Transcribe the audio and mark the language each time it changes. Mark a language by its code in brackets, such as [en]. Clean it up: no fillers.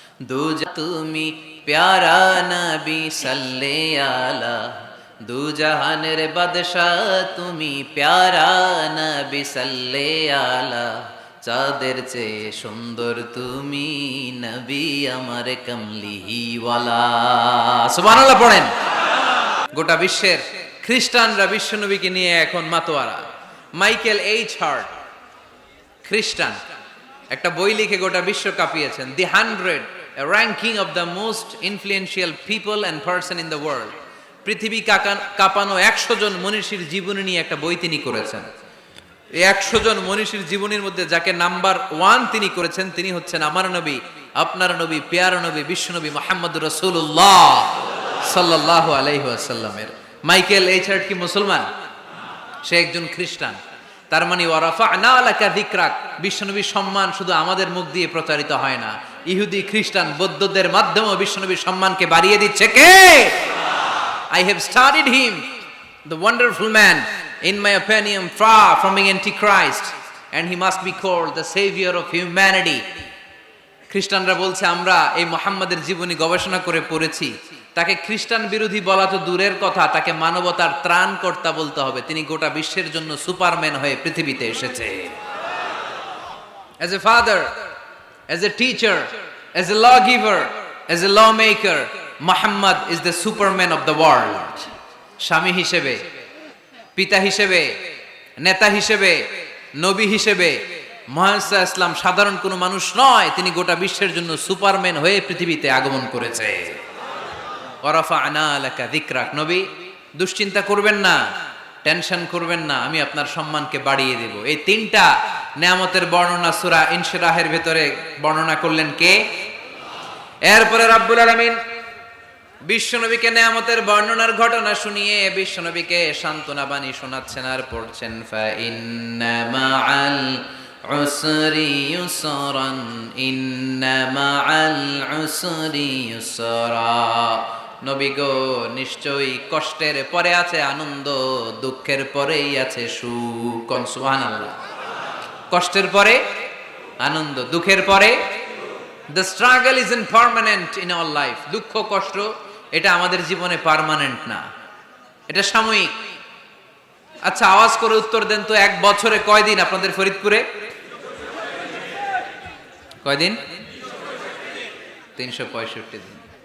[bn] দুজা তুমি প্যারা নবী সাল্লে আলা, দু জাহানের বাদশাহ তুমি প্যারা নবী সাল্লে আলা, চাঁদের চেয়ে সুন্দর তুমি নবী আমার কামলিওয়ালা। সুবহানাল্লাহ পড়েন। গোটা বিশ্বের খ্রিস্টানরা বিশ্বনবীকে নিয়ে এখন মাতোয়ারা। মাইকেল এইচ হার্ট, খ্রিস্টান, একটা বই লিখে গোটা বিশ্ব কাঁপিয়েছেন, দি 100, [en] a ranking of the most influential people and person in the world। [bn] পৃথিবী কাঁপানো 100 জন মনীষীর জীবনী নিয়ে একটা বই তিনি করেছেন। এই 100 জন মনীষীর জীবনীর মধ্যে যাকে নাম্বার 1 তিনি করেছেন, তিনি হচ্ছেন আমার নবী, আপনার নবী, প্যারা নবী, বিশ্বনবী মুহাম্মদুর রাসূলুল্লাহ সাল্লাল্লাহু আলাইহি ওয়াসাল্লামের। মাইকেল এইচ হার্ট কি মুসলমান? সে একজন খ্রিস্টান। তার মানে [ar] ওয়ারাফা'না লাকা যিকরাক, [bn] বিশ্বনবীর সম্মান শুধু আমাদের মুখ দিয়ে প্রচারিত হয় না, ইহুদি, খ্রিস্টান, বৌদ্ধদের মাধ্যমেও বিশ্বনবীর সম্মানকে বাড়িয়ে দিচ্ছে কে? [en] I have studied him, the wonderful man, in my opinion, far from being antichrist, and he must be called the savior of humanity. [bn] খ্রিস্টানরা বলছে, আমরা এই মুহাম্মাদের জীবনী গবেষণা করে পড়েছি, তাকে খ্রিস্টান বিরোধী বলা তো দূরের কথা, তাকে মানবতার ত্রাণকর্তা বলতে হবে। তিনি গোটা বিশ্বের জন্য সুপারম্যান হয়ে পৃথিবীতে এসেছে। [en] As a father, as a teacher, as a lawgiver, as a lawmaker, Muhammad is the superman of the world. [bn] স্বামী হিসেবে, পিতা হিসেবে, নেতা হিসেবে, নবী হিসেবে মুহাম্মদ সাল্লাল্লাহু আলাইহি ওয়াসাল্লাম সাধারণ কোনো মানুষ নয়, তিনি গোটা বিশ্বের জন্য সুপারম্যান হয়ে পৃথিবীতে আগমন করেছে। [ar] ওয়ারাফা'না লাকা যিকরাক, [bn] নবী দুশ্চিন্তা করবেন না, টেনশন করবেন না, আমি আপনার সম্মানকে বাড়িয়ে দেব। এই তিনটা নেয়ামতের বর্ণনা সূরা ইনশিরাহের ভেতরে বর্ণনা করলেন কে? এরপরে রাব্বুল আলামিন বিশ্বনবীকে নেয়ামতের বর্ণনার ঘটনা শুনিয়ে বিশ্বনবীকে সান্ত্বনা বাণী শোনাচ্ছেন আর পড়ছেন, [ar] ফা ইন্না মাআল উসরি ইউসরান, ইন্না মাআল উসরি ইউসরা। [bn] নবী গো, নিশ্চয়ই কষ্টের পরে আছে আনন্দ, দুঃখের পরেই আছে সুখ। সুবহানাল্লাহ। কষ্টের পরে আনন্দ, দুঃখের পরে। [en] The struggle is impermanent in our life. [bn] দুঃখ কষ্ট এটা আমাদের জীবনে পার্মানেন্ট না, এটা সাময়িক। আচ্ছা, আওয়াজ করে উত্তর দেন তো, এক বছরে কয়দিন আপনাদের ফরিদপুরে? কয়দিন? 365 দিন।